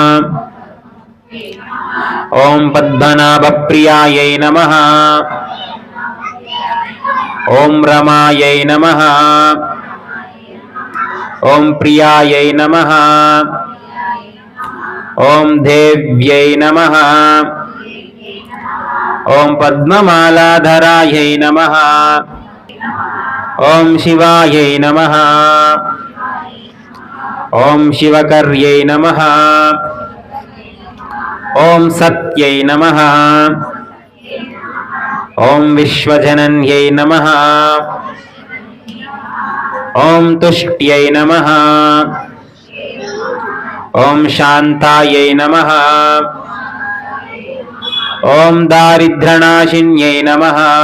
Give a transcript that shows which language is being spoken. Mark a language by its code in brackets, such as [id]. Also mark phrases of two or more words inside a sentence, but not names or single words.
[sa] ఓం పద్మనాభప్రియాయై నమః, ఓం రమాయై నమః, ఓం ప్రియాయై నమః, ఓం దేవ్యై నమః, ఓం పద్మమాలాధరాయై నమః, ఓం శివాయై నమః, ఓం శివకర్యై నమః, ఓం సత్యై నమః, ओम विश्वजनन्यै नमः। ओम तुष्ट्यै नमः। ओम शांतायै नमः। ओम दारिद्र्यनाशिन्यै नमः।